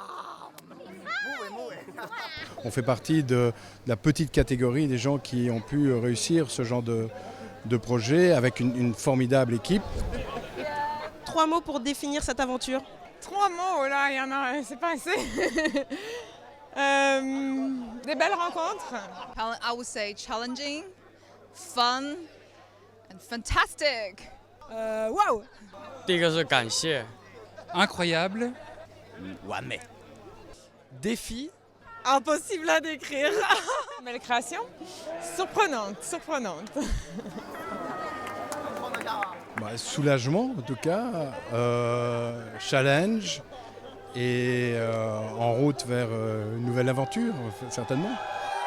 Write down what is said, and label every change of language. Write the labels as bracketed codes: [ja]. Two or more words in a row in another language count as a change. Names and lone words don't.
[fr] On fait partie de la petite catégorie des gens qui ont pu réussir ce genre de projet avec une formidable équipe. 3 mots pour définir cette aventure. 3 mots, là, il y en a, c'est pas assez. Des belles rencontres. [en] I would say challenging, fun, and fantastic. [fr] Wow! [zh] 第一个是感谢 [fr] Incroyable. [zh] 完美 [fr] Défi. Impossible à décrire. Belle création. Surprenante. Soulagement, en tout cas, challenge et en route vers une nouvelle aventure, certainement.